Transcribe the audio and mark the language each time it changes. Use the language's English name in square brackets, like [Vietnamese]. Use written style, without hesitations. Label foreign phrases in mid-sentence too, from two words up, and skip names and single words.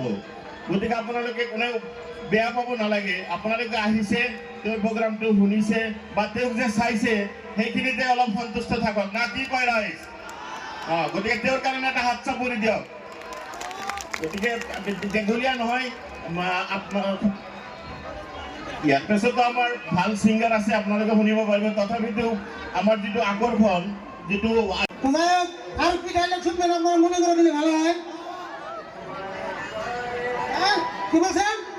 [Assamese] গতিকে আপোনালোকে কোনেও বেয়া পাব নালাগে, আপোনালোকে আহিছে, তেওঁৰ প্ৰগ্ৰামটো শুনিছে বা তেওঁক যে চাইছে, সেইখিনিতে অলপ সন্তুষ্ট থাকক না, কি কয় ৰাইজ? গতিকে তেওঁৰ কাৰণে এটা হাত চাপৰি দিয়ক। গতিকে দীঘলীয়া নহয়, ইয়াৰ পিছতো আমাৰ ভাল ছিংগাৰ আছে, আপোনালোকে শুনিব পাৰিব। তথাপিতো আমার যেটো আকর্ষণ, যেটো [Bangla] আর কি ডায়লগ শুনবেন আপনারা মনে করে দিলে ভালো হয়। কি বলছেন?